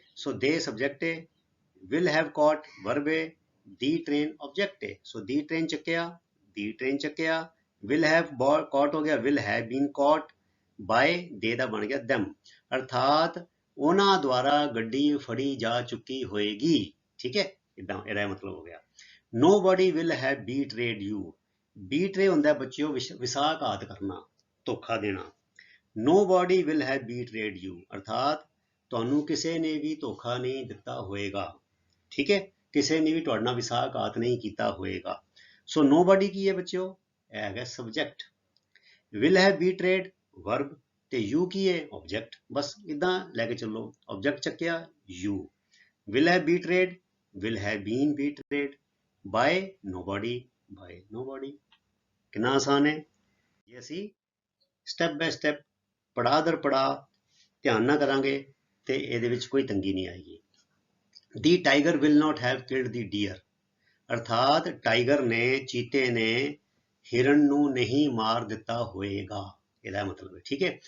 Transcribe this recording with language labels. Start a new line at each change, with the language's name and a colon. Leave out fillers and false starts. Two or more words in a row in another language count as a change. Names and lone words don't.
English: So they subject ਹੈ, will have caught verb ਹੈ, the train object ਹੈ। So the train
Punjabi: ਚੱਕਿਆ,
English: the train
Punjabi: ਚੱਕਿਆ,
English: will have caught
Punjabi: ਹੋ ਗਿਆ,
English: will have been caught, by they
Punjabi: ਦਾ ਬਣ ਗਿਆ them, ਅਰਥਾਤ ਉਹਨਾਂ ਦੁਆਰਾ ਗੱਡੀ ਫੜੀ ਜਾ ਚੁੱਕੀ ਹੋਏਗੀ, ਠੀਕ ਹੈ। ਇਦਾਂ ਇਹਦਾ ਮਤਲਬ ਹੋ ਗਿਆ।
English: nobody will have betrayed you,
Punjabi: betray ਹੁੰਦਾ ਬੱਚਿਓ ਵਿਸ਼ਵਾਸਘਾਤ ਕਰਨਾ, ਧੋਖਾ ਦੇਣਾ।
English: nobody will have betrayed you,
Punjabi: ਅਰਥਾਤ ਤੁਹਾਨੂੰ ਕਿਸੇ ਨੇ ਵੀ ਧੋਖਾ ਨਹੀਂ ਦਿੱਤਾ ਹੋਏਗਾ, ਠੀਕ ਹੈ। ਕਿਸੇ ਨੇ ਵੀ ਤੁਹਾਡੇ ਨਾਲ ਵਿਸ਼ਵਾਸਘਾਤ ਨਹੀਂ ਕੀਤਾ ਹੋਏਗਾ। ਸੋ nobody ਕੀ ਹੈ ਬੱਚਿਓ, ਇਹ ਹੈਗਾ ਸਬਜੈਕਟ।
English: will have betrayed ਵਰਬ, ਤੇ ਯੂ
Punjabi: ਕੀ ਹੈ,
English: ਆਬਜੈਕਟ।
Punjabi: ਬਸ ਇਦਾਂ ਲੈ ਕੇ ਚੱਲੋ, ਆਬਜੈਕਟ ਚੱਕਿਆ ਯੂ,
English: will have betrayed, will have been betrayed, by nobody, by nobody।
Punjabi: ਕਿੰਨਾ ਆਸਾਨ ਹੈ। ਜੇ ਅਸੀਂ
English: step by step,
Punjabi: ਪੜਾਅ ਦਰ ਪੜਾਅ ਧਿਆਨ ਨਾਲ ਕਰਾਂਗੇ ਤੇ ਇਹਦੇ ਵਿੱਚ ਕੋਈ ਤੰਗੀ ਨਹੀਂ ਆਏਗੀ।
English: the tiger will not have killed the deer,
Punjabi: ਅਰਥਾਤ ਟਾਈਗਰ ਨੇ, ਚੀਤੇ ਨੇ ਹਿਰਨ ਨੂੰ ਨਹੀਂ ਮਾਰ ਦਿੱਤਾ ਹੋਏਗਾ, ਇਹਦਾ ਮਤਲਬ ਹੈ, ਠੀਕ ਹੈ।